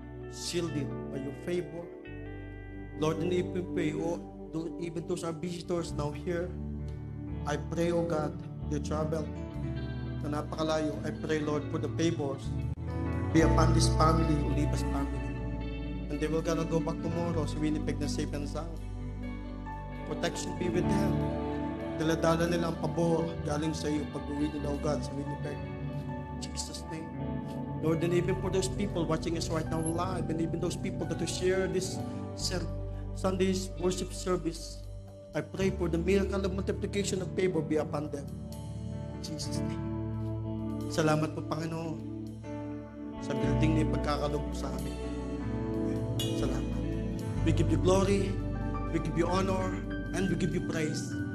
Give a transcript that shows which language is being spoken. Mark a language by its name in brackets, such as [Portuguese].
[English] Seal it by your favor. Lord, and even pray, even those are visitors now here, I pray, oh God, they travel [Filipino] na napakalayo. [English] I pray, Lord, for the favors be upon this family, Olivas family. And they will gonna go back tomorrow [Filipino] sa Winnipeg na [English] safe and sound. Protection be with them. [Filipino] Daladala nila ang pabor galing sa iyo pag-uwi nila, [English] O God, [Filipino] sa Winnipeg. [English] In Jesus' name. Lord, and even for those people watching us right now live, and even those people that will share this Sunday's worship service, I pray for the miracle of multiplication of favor be upon them. Jesus' name. [Filipino] Salamat po, Panginoon, sa building na ipagkakaloob mo sa amin. Salamat. [English] We give you glory, we give you honor, and we give you praise.